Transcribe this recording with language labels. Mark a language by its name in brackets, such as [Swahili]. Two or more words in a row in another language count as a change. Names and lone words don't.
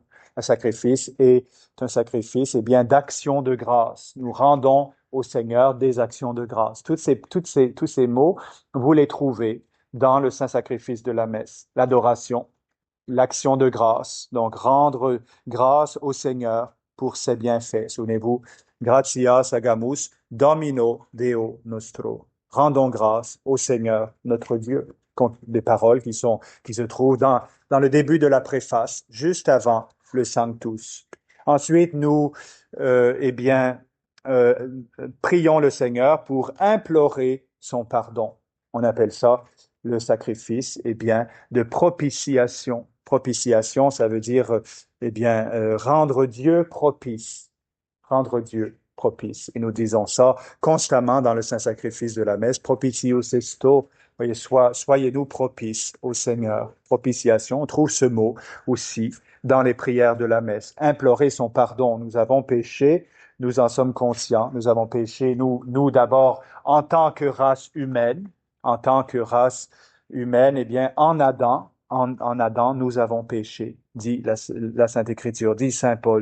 [French] Un sacrifice est un sacrifice, eh bien, d'action de grâce. Nous rendons au Seigneur des actions de grâce. Tous ces mots, vous les trouvez dans le saint sacrifice de la messe. L'adoration, l'action de grâce. Donc, rendre grâce au Seigneur pour ses bienfaits. Souvenez-vous, [Latin] gratias agamus Domino Deo nostro. [French] Rendons grâce au Seigneur, notre Dieu. Des paroles qui se trouvent dans le début de la préface, juste avant le Sanctus. Ensuite, nous, prions le Seigneur pour implorer son pardon. On appelle ça le sacrifice, de propitiation. Propitiation, ça veut dire, rendre Dieu propice. Rendre Dieu propice. Et nous disons ça constamment dans le saint sacrifice de la messe. [Latin] Propitius esto. [French] Voyez, soyez-nous propices au Seigneur. Propitiation, on trouve ce mot aussi dans les prières de la messe. Implorer son pardon. Nous avons péché, nous en sommes conscients. Nous avons péché, nous d'abord, en tant que race humaine, en en Adam, nous avons péché, dit la Sainte Écriture, dit Saint Paul.